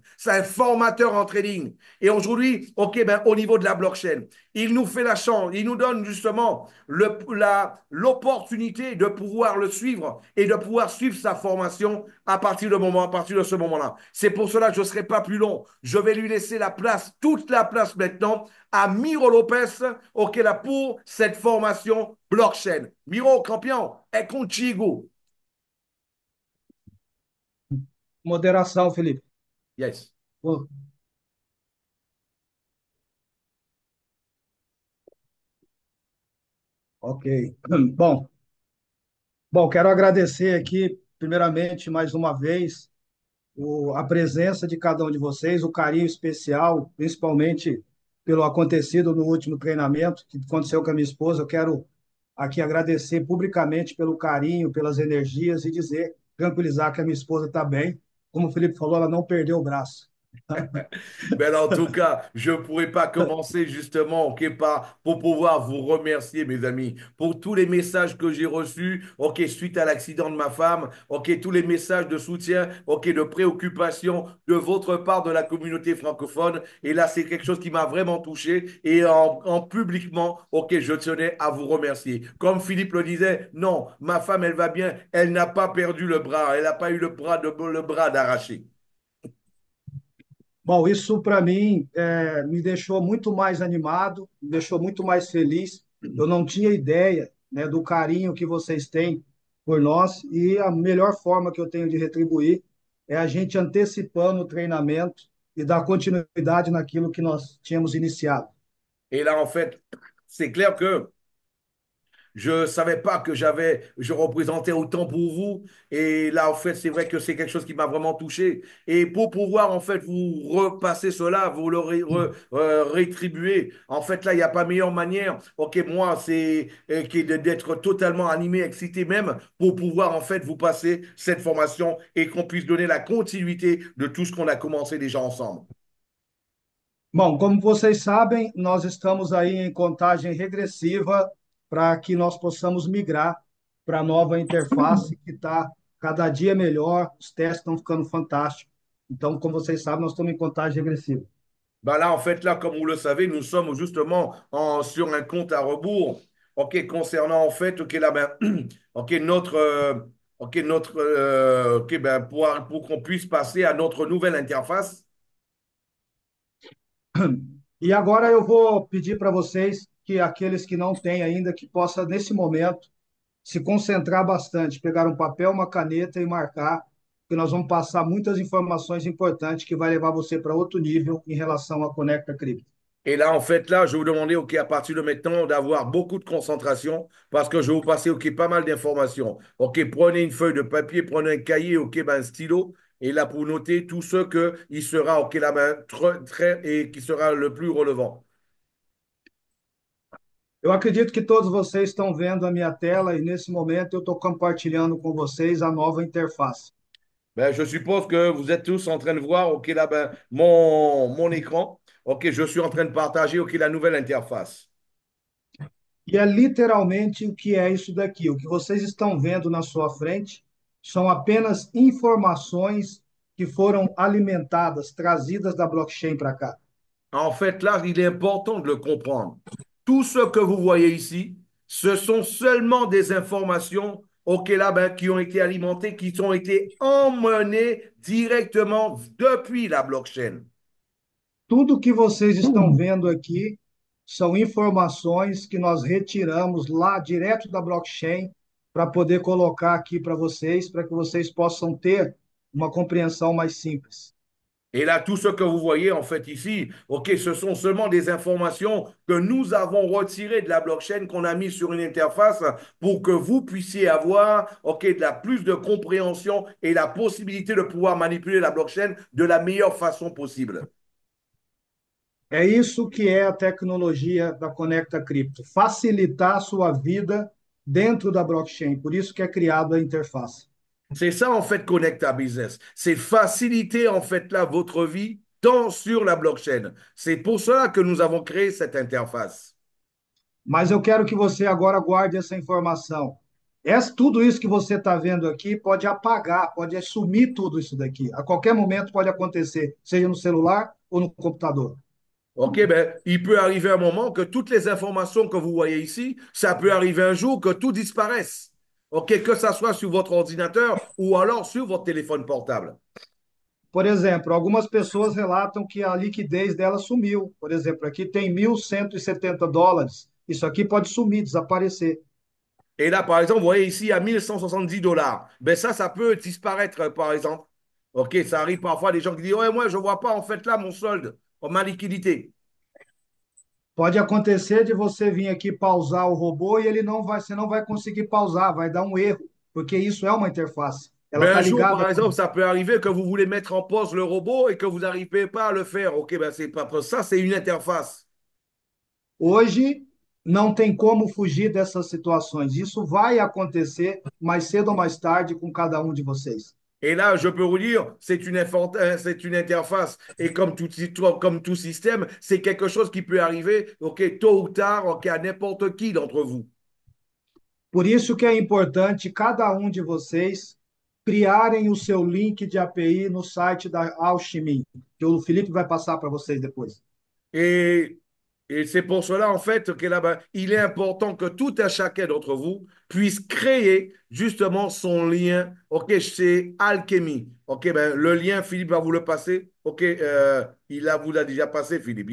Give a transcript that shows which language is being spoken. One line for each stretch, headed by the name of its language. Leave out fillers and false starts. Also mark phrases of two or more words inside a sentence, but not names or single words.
French: C'est un formateur en trading. Et aujourd'hui, OK, ben, au niveau de la blockchain, il nous fait la chance, il nous donne justement l'opportunité de pouvoir le suivre et de pouvoir suivre sa formation à partir de ce moment-là. C'est pour cela que je ne serai pas plus long. Je vais lui laisser la place, toute la place maintenant, à Miro Lopez, OK, là, pour cette formation blockchain.
Portuguese: Miro, campeão, é contigo. moderação, Felipe. Yes. Pô, ok. Bom, quero agradecer aqui, primeiramente, mais uma vez, a presença de cada um de vocês, o carinho especial, principalmente pelo acontecido no último treinamento que aconteceu com a minha esposa. Eu quero aqui agradecer publicamente pelo carinho, pelas energias e dizer tranquilizar que a minha esposa está bem. Como o Felipe falou, ela não perdeu o braço.
French: Ben, en tout cas, je ne pourrais pas commencer justement pour pouvoir vous remercier, mes amis, pour tous les messages que j'ai reçus, ok, suite à l'accident de ma femme, ok, tous les messages de soutien, ok, de préoccupation de votre part de la communauté francophone. Et là, c'est quelque chose qui m'a vraiment touché. Et en publiquement, ok, je tenais à vous remercier. Comme Philippe le disait, non, ma femme, elle va bien, elle n'a pas perdu le bras, elle n'a pas eu le bras d'arraché.
Portuguese: Bom, isso para mim me deixou muito mais animado, me deixou muito mais feliz. Eu não tinha ideia, né, do carinho que vocês têm por nós e a melhor forma que eu tenho de retribuir é a gente antecipando o treinamento e dar continuidade naquilo que nós tínhamos iniciado.
French: Et là, en fait, c'est clair que je savais pas que je représentais autant pour vous. Et là, en fait, c'est vrai que c'est quelque chose qui m'a vraiment touché. Et pour pouvoir, en fait, vous repasser cela, vous le rétribuer, en fait, là, il n'y a pas meilleure manière. Ok, moi, c'est d'être totalement animé, excité même, pour pouvoir, en fait, vous passer cette formation et qu'on puisse donner la continuité de tout ce qu'on a commencé déjà ensemble.
Portuguese: Bom, como vocês sabem, nós estamos aí em contagem regressiva para que nós possamos migrar para a nova interface que está cada dia melhor, os testes estão ficando fantásticos. Então, como vocês sabem, nós estamos em contagem regressiva.
French: Ben là, en fait, là, comme vous le savez, nous sommes justement sur un compte à rebours, ok, concernant en fait, ok, là, ben, ok, ok, ben, pour qu'on puisse passer à notre nouvelle interface.
Portuguese: E agora eu vou pedir para vocês que aqueles que não têm ainda, que possa, nesse momento, se concentrar bastante, pegar um papel, uma caneta e marcar, que nós vamos passar muitas informações importantes que vai levar você para outro nível em relação à Conecta Cripto.
French: Et là, en fait, là, je vais vous demander, ok, à partir de maintenant, d'avoir beaucoup de concentration parce que je vais vous passer, ok, pas mal d'informations. Ok, prenez une feuille de papier, prenez un cahier, ok, ben, un stylo. Et là, pour noter tout ce que il sera, ok, là, ben, très, et qui sera le plus relevant.
Portuguese: Eu acredito que todos vocês estão vendo a minha tela e nesse momento eu estou compartilhando com vocês a nova interface.
French: Ben, je suppose que vous êtes tous en train de voir, OK, là, ben, mon écran. OK, je suis en train de partager, OK, la nouvelle interface.
Portuguese: E é literalmente o que é isso daqui. O que vocês estão vendo na sua frente são apenas informações que foram alimentadas, trazidas da blockchain para cá.
French: En fait, là, il est important de le comprendre. Tout ce que vous voyez ici, ce sont seulement des informations, OK, là, ben, qui ont été alimentées, qui ont été emmenées directement depuis la blockchain.
Portuguese: Tudo que vocês estão vendo aqui são informações que nós retiramos lá direto da blockchain para poder colocar aqui para que vocês possam ter uma compreensão mais simples.
French: Et là, tout ce que vous voyez en fait ici, OK, ce sont seulement des informations que nous avons retirées de la blockchain, qu'on a mis sur une interface pour que vous puissiez avoir, OK, de la plus de compréhension et la possibilité de pouvoir manipuler la blockchain de la meilleure façon possible.
Portuguese: É isso que é a tecnologia da Conecta Cripto, facilitar a sua vida dentro da blockchain. Por isso que é criada a interface.
French: C'est ça en fait Connecta Business. C'est faciliter en fait là votre vie sur la blockchain. C'est pour cela que nous avons créé cette interface.
Portuguese: Mas eu quero que você agora guarde essa informação. Tudo isso que você está vendo aqui pode apagar, pode sumir tudo isso daqui. A qualquer momento pode acontecer, seja no celular ou no computador.
French: OK, ben, il peut arriver un moment que toutes les informations que vous voyez ici, ça peut arriver un jour que tout disparaisse. OK, que ça soit sur votre ordinateur ou alors sur votre téléphone portable.
Portuguese: Por exemplo, algumas pessoas relatam que a liquidez dela sumiu. Por exemplo, aqui tem US$ 1.170. Isso aqui pode sumir, desaparecer.
French: Et là, par exemple, vous voyez ici à 1170 $. Ben ça peut disparaître, par exemple. OK, ça arrive parfois des gens qui disent, ouais, moi, je ne vois pas en fait là mon solde, ma liquidité.
Portuguese: Pode acontecer de você vir aqui pausar o robô e ele não vai, você não vai conseguir pausar, vai dar um erro, porque isso é uma interface. Ela
French: Ben
Portuguese: está
French: un jour,
Portuguese: ligada.
French: par exemple, ça peut arriver que vous voulez mettre en pause le robot et que vous n'arrivez pas à le faire. OK, ben c'est pas ça, c'est une interface.
Portuguese: Hoje, não tem como fugir dessas situações. Isso vai acontecer mais cedo ou mais tarde com cada um de vocês.
French: Et là, je peux vous dire, c'est une interface. Et comme tout système, c'est quelque chose qui peut arriver, OK, tôt ou tard, OK, à n'importe qui d'entre vous.
Portuguese: Por isso que é importante cada um de vocês criarem o seu link de API no site da Alchemy, que o Felipe vai passar para vocês depois.
French: Et, et c'est pour cela, en fait, que là-bas, il est important que tout un chacun d'entre vous puisse créer justement son lien, OK, chez Alchemy. OK, ben, le lien, Philippe va vous le passer. OK, vous l'a déjà passé, Philippe.